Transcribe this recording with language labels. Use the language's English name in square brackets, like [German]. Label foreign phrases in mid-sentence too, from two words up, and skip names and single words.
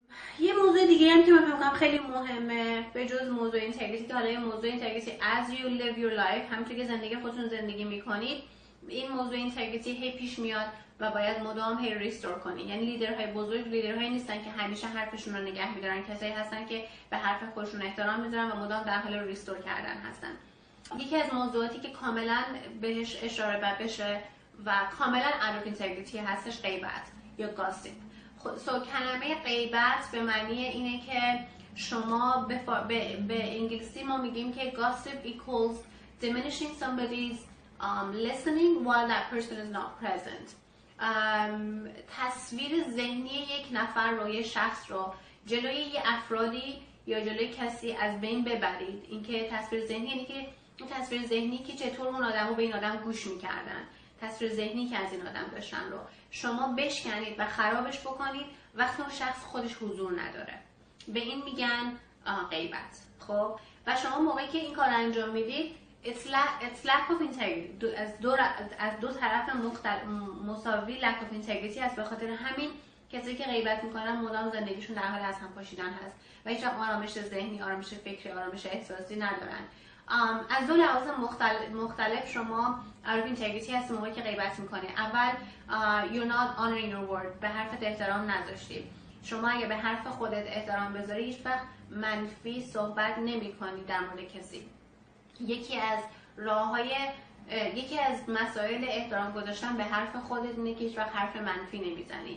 [Persian] یه موضوع دیگه هم که من فکر کنم خیلی مهمه به جز موضوع اینتگریتی، که حالا این موضوع اینتگریتی [English] as you live your life، [Persian] همونطور که زندگی خودتون زندگی میکنید، این موضوع اینتگریتی هی پیش میاد و باید مدام هی ریستور کنید. یعنی لیدرهای بزرگ لیدرهایی نیستن که همیشه حرفشون رو نگه میدارن، کسایی هستن که به حرف خودشون احترام میذارن و مدام در حال ریستور کردن هستن. یکی از موضوعاتی که کاملا بهش اشاره بشه و کاملا [English] out of integrity [Persian] هستش غیبت یا گاسیپ. کلمه غیبت به معنی اینه که شما به انگلیسی ما میگیم که [English] gossip equals diminishing somebody's listening while that person is not present. [Persian] تصویر ذهنی یک نفر رو، یک شخص رو جلوی یه افرادی یا جلوی کسی از بین ببرید. اینکه تصویر ذهنی یعنی که اون تصویر ذهنی که چطور اون آدم رو به این آدم گوش میکردن، تصویر ذهنی که از این آدم داشتن رو شما بشکنید و خرابش بکنید وقتی اون شخص خودش حضور نداره. به این میگن غیبت. خب و شما موقعی که این کار انجام میدید [English] it's lack of integrity، [Persian] از دو طرف مساوی [English] lack of integrity [Persian] هست. به خاطر همین کسی که غیبت میکنن مدام زندگیشون در حال از هم پاشیدن هست و هیچ آرامش ذهنی، آرامش فکری، آرامش احساسی ندارن. از دو لحاظ مختلف شما [English] out of integrity [Persian] هست موقعی که غیبت میکنه. [English] اول you're not honoring your word، [Persian] به حرفت احترام نذاشتی. شما اگه به حرف خودت احترام بذاری هیچ وقت منفی صحبت نمی‌کنی در مورد کسی. یکی از مسائل احترام گذاشتن به حرف خودت اینه که هیچ وقت حرف منفی نمیزنی.